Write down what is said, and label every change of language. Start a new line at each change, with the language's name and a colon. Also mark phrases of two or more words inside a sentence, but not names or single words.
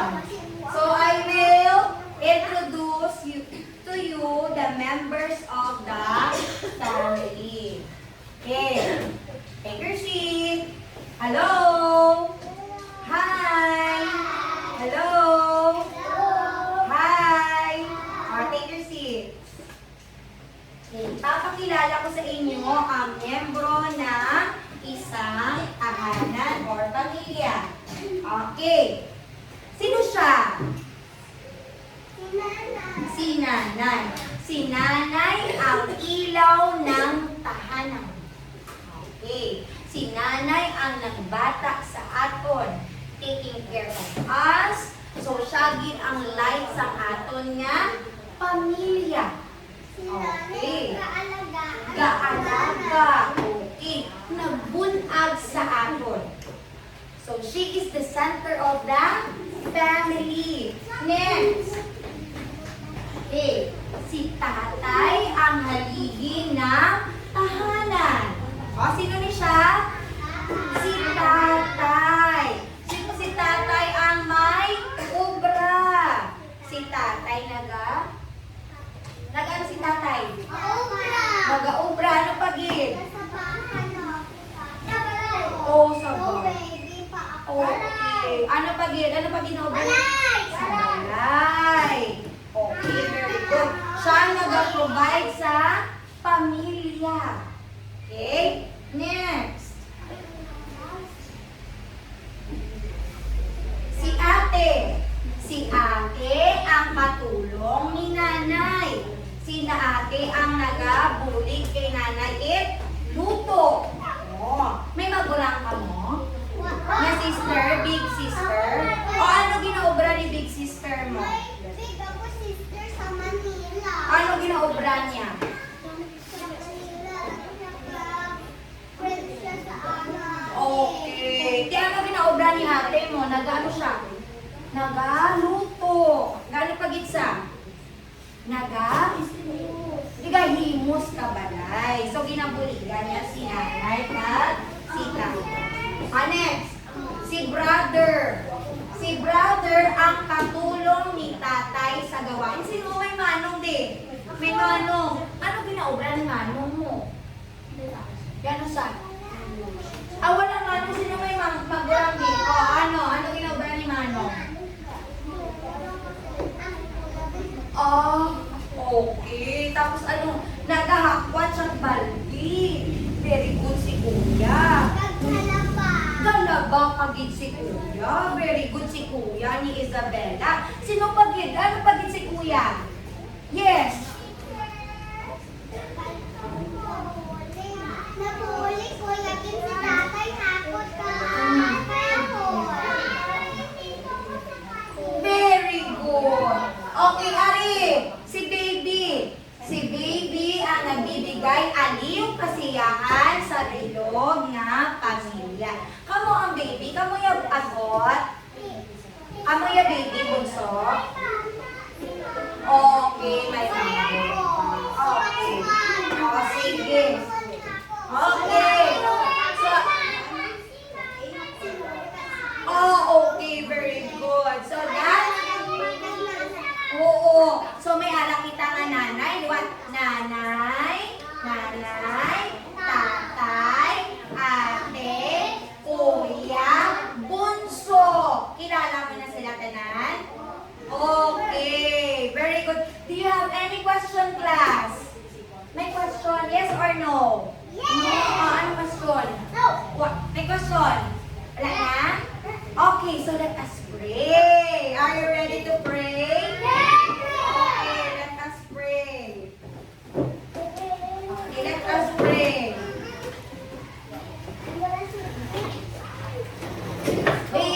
English: So I will introduce to you the members of the family. Okay. Take your seat. Hello. Hi. Hello. Hi. Take your seat. Okay.
Filipino: Papakilala ko sa inyo ang membro ng isang tahanan or pamilya. Okay. Sino siya? Si nanay. Si nanay ang ilaw ng tahanan.
Hiligaynon: Okay. Si nanay ang nagbata sa aton,
English: taking care of us.
Hiligaynon: So, siya gid ang light sa aton nga pamilya. Okay. Gaalaga. Okay. Nagbunag sa aton.
English: So, she is the center of the family. Next. Okay.
Filipino: Si tatay ang haligi ng tahanan.
Hiligaynon: O, sino ni siya? Si tatay. Sino si tatay ang may ubra? Si tatay nag-ano si tatay? Mag-ubra. Ano pagid? Oh, sa bahay. Okay. Ano pagid na ubra? Sa balay.
English: Okay, very good.
Filipino: Siya ang nag-provide sa pamilya.
English: Okay? Next.
Filipino: Si ate. Si ate ang katulong ni nanay.
Hiligaynon: ate ang nagabulig kay nanay it luto. Oh, may magulang ka mo? Na sister,
English: big sister?
Hiligaynon: O ano ginaobra ni
English: big sister
Hiligaynon: mo? Big ako sister sa Manila. Ano ginaobra niya? Sa Manila, naka-friends siya sa anak.
English: Okay.
Hiligaynon: Kaya ano ginaobra ni ate mo? Nagano siya? Nagaluto. Gano pagitsa? Himos ka balay. So, ginabuligan niya si nanay at si tatay.
English: Next, si brother.
Filipino: Si brother ang katulong ni tatay sa gawain.
Hiligaynon: Sino may manong din? May manong. Ano ginaobra ni manong mo? Gano'n sa? Wala manong. Sino may magulang din? O, ano? Ano ginaobra ni manong?
English: Okay.
Hiligaynon: Tapos ano, nagahakwat siyang baldi.
English: Very good
Hiligaynon: si kuya. Galaba pagid si kuya.
English: Very good
Hiligaynon: si kuya ni Isabella. Sino pagid? Ano pagid si kuya? Yes. Nabuli ko, laging si tatay takot ka.
English: Very good.
Filipino: Okay, Ari. Si baby. Si baby ang nagbibigay aliw kasiyahan sa bilog na pamilya.
Hiligaynon: Kamo ang baby, kamo yung agot. Kamo yung baby bunso. Okay, may agot.
Filipino: Okay. O, sige.
English: Okay. Okay, very good. So,
Hiligaynon: oo. So, may alam kita nga nanay.
English: What?
Hiligaynon: Nanay, tatay, ate, kuya, bunso. Kilala mo na sila tanan?
English: Okay, very good. Do you have any question, class?
Hiligaynon: May question?
English: Yes or no? Yes!
Hiligaynon: No? Ano question?
English: No!
Hiligaynon: What? May question? Wala na?
English: Okay, so let us pray. Are you ready to pray? Okay, let us pray. Okay, let us pray. Wait.